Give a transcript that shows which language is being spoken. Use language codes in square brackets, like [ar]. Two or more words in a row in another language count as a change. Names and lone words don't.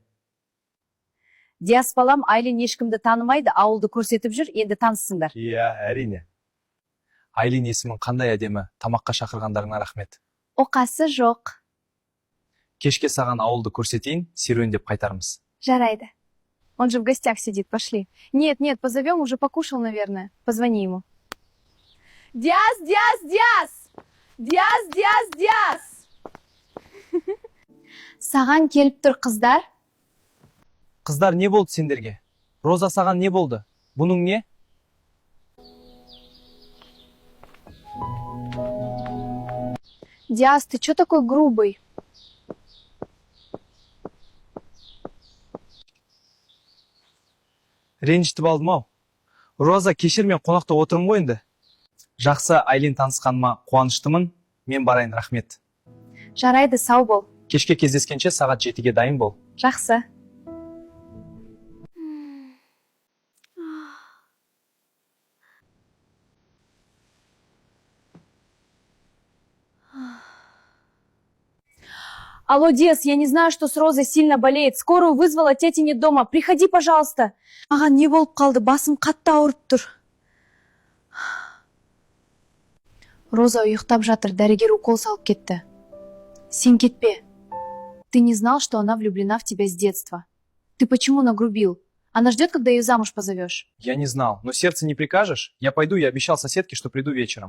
[kk] Диас балам, Айлин ешкімді танымайды, ауылды көрсетіп жүр, енді таныссыңдар. Иә, әрине. Айлин есімін қандай әдемі, тамаққа шақырғандарыңа рахмет. Оқасы жоқ. Кешке саған ауылды көрсетейін, серуендеп қайтармыз. Жарайды. [ru] Он же в гостях сидит, пошли. Нет, позовем, уже покушал, наверное. Позвони ему. [kk] Диас! Саған келіп тұр қыздар. Қыздар, не болды сендерге? Роза, саған не болды? Бұның не? Диас, [ru] ты чё такой грубый? [kk] Ренжітіп алдым ау. Роза, кешір, мен қонақта отырмын ғой енді. Жақсы, Айлин танысқаныма қуаныштымын. Мен барайын, рахмет. Жарайды, сау бол. Кешке кездескенше сағат 7-ге дайын бол. Жақсы. Алло, Диас, [ru] я не знаю, что с Розой сильно болеет. Скорую вызвала, тети нет дома. Приходи, пожалуйста. [kk] Маған не болып қалды? Басым қатты ауырып тұр. Роза ұйықтап жатыр, дәрігер укол салып кетті. Сен кетпе. [ru] Ты не знал, что она влюблена в тебя с детства? Ты почему нагрубил? Она ждет, когда ее замуж позовешь. Я не знал, но сердце не прикажешь? Я пойду, я обещал соседке, что приду вечером.